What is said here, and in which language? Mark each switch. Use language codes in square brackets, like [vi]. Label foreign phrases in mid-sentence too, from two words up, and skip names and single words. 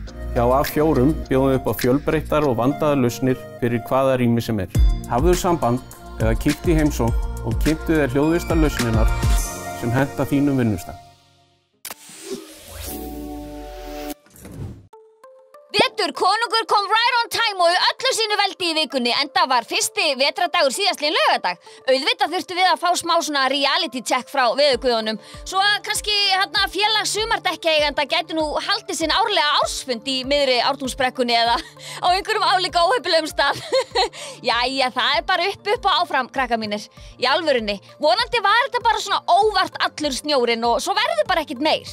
[is] Hjá A4 bjóðum við upp á fjölbreyttar og vandaðar lausnir fyrir hvaða rými sem Hafðu samband eða kíktu í heimsókn og kynntu þér hljóðvistar lausnirnar sem henta þínum vinnustað. Vetur konungur kom [en] right on time [is] og í öllu sínu veldi í vikunni, enda var fyrsti vetrardagur síðastliðinn laugardag. Auðvitað þurftum við að fá smá svona [en] reality check [is] frá veðurguðunum, svo að kannski félag sumardekkjaeigenda gæti nú haldið sinn árlega ársfund í miðri Ártúnsbrekkunni eða á einhverjum álíka óheppilegum stað. Jæja, það bara upp og áfram, krakkar mínir. Í alvörunni, vonandi var þetta bara svona óvart allur snjórinn og svo verður bara ekkert meir.